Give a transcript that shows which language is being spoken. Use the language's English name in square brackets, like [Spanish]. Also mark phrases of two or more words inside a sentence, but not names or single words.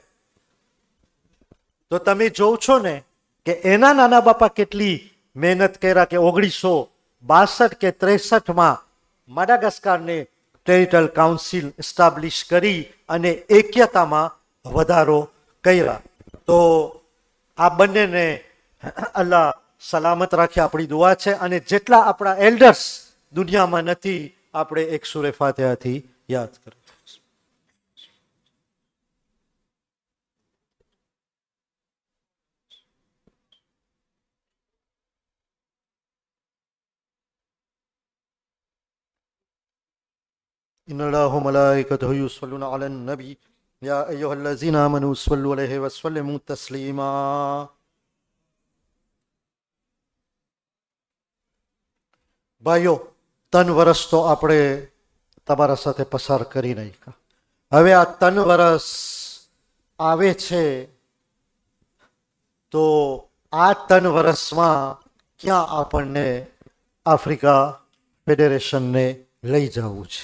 [Gujarati] તો તમે જોવ છો ને કે એના નાના બાપા કેટલી મહેનત કર્યા કે 1962 કે 63માં માડાગાસ્કારને [English] territorial council establish [Gujarati] કરી અને એક્યતામાં વધારો કર્યા. તો આ બંનેને અલ્લાહ સલામત રાખે, આપણી દુઆ છે. અને જેટલા આપણા એલ્ડર્સ દુનિયામાં નથી, આપણે એક સૂરે ફાતિહાથી યાદ કરીએ. [Arabic] إن الله وملائكته يصلون على النبي يا أيها الذين آمنوا صلوا عليه وسلموا تسليما. [Gujarati] ભાઈઓ, 3 વર્ષ તો આપણે તમારા સાથે પસાર કરી નાખ્યા. હવે આ 3 વર્ષ આવે છે, તો આ 3 વર્ષમાં ક્યાં આપણને આફ્રિકા ફેડરેશનને લઈ જવું છે.